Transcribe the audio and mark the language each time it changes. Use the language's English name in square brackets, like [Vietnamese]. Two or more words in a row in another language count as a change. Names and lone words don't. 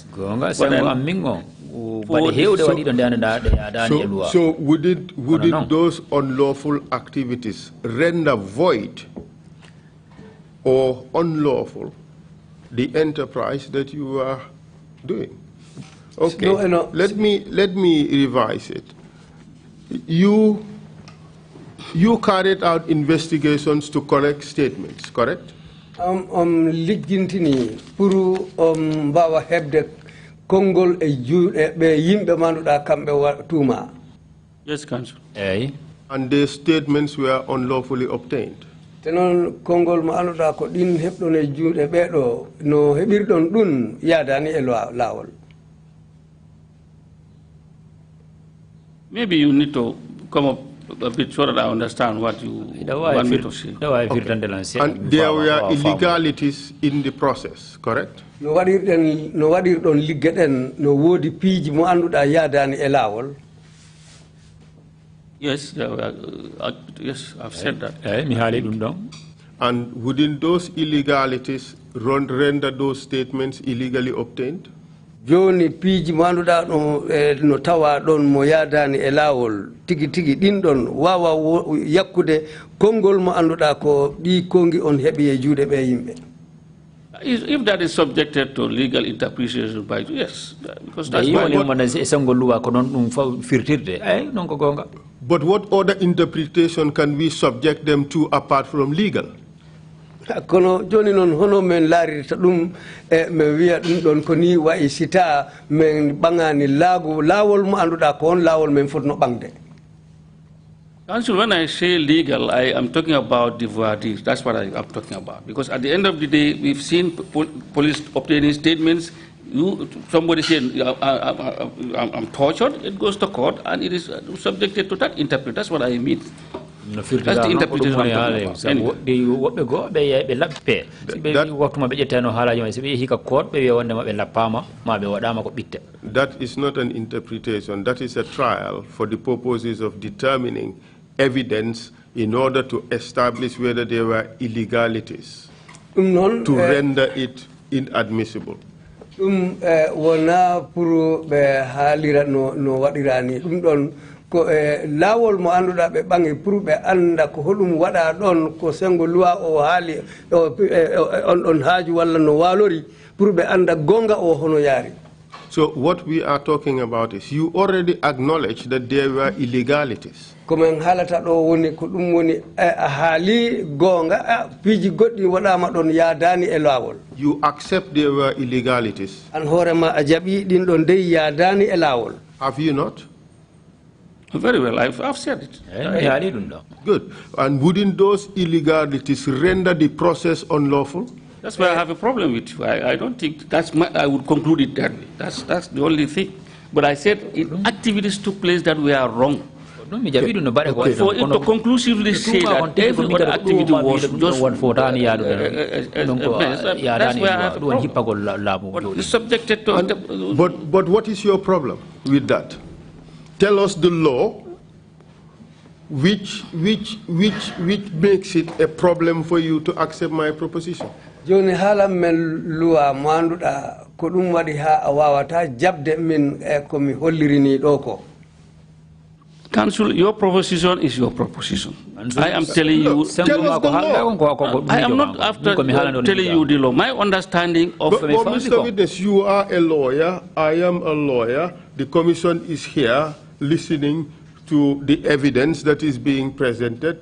[English] So would those unlawful activities render void or unlawful the enterprise that you are doing? Okay, no. Let me revise it. You carried out investigations to correct statements, correct? [Fula] Liggintini pour mbawa hebde kongol e juuɗe ɓe yimɓe manduɗa kamɓe tuuma. [English] Yes, Council. And the statements were unlawfully obtained. [Fula] Tenon kongol mo anduɗa ko ɗin heɓɗon e juuɗe ɓeɗo no heɓirɗon ɗum yaadani e laawol. [English] Maybe you need to come up a bit so that I understand what you want me to say. Okay. And there were illegalities in the process, correct? [Fula] No waɗirɗon ligge ɗen no woodi piiji mo anduɗa yaadani e laawol. [English] Yes, there were, yes, I've said that. And wouldn't those illegalities render those statements illegally obtained? [Fula] Joni piiji mo anduɗa no tawa ɗon mo yaadani e laawol tigi tigi ɗin ɗon wawa yakkude konngol mo anduɗa ko ɗi kongi on heɓi e juuɗe ɓe yimɓe. [English] If that is subjected to legal interpretation by yes, because that's But what other interpretation can we subject them to apart from legal? [Fula] Kono joni non hono men larirta ɗum e men wiya ɗum ɗon ko ni wayi sita men ɓaŋani laawol mo anduɗa ko on laawol men fotno ɓaŋde. [English] Council, when I say legal, I am talking about the verdict. That's what I am talking about. Because at the end of the day, we've seen police obtaining statements. Somebody said, I'm tortured, it goes to court, and it is subjected to that interpretation. That's what I mean. That's the interpretation I'm talking about. That is not an interpretation. That is a trial for the purposes of determining evidence in order to establish whether there were illegalities to render it inadmissible. [Fula] Wona pour ɓe haalira no waɗirani ɗum ɗon ko laawol mo annduɗa ɓe ɓaŋi pour ɓe annda ko hoɗum waɗa ɗon ko sengo loi o haali on ɗon haaju walla no waalori pour ɓe annda gonga o hono yaari. [English] So what we are talking about is you already acknowledge that there were illegalities. [Fula] Komen haalata ɗo woni ko ɗum woni a haali gonga piiji goɗɗi waɗama ɗon yaadani e laawol. [English] You accept there were illegalities. [Fula] An hoorema a jaɓi ɗin ɗon dey yaadani e laawol. [English] Have you not? Very well, I've said it. Good. And wouldn't those illegalities render the process unlawful? That's why I have a problem with you. I don't think I would conclude it that way. That's the only thing. But I said activities took place that were wrong. Okay. For it to conclusively say that every other activity was just that's why I have a problem. But it's subjected to... But what is your problem with that? Tell us the law which makes it a problem for you to accept my proposition. [Fula] joni hala men luwa manduda ko dum wadi ha awawata jabde min ko mi hollirini do ko. [English] Council, your proposition is your proposition. I am telling you. I am not after telling you the law. My understanding of Mr. Witness, you are a lawyer. I am a lawyer. The commission is here listening to the evidence that is being presented.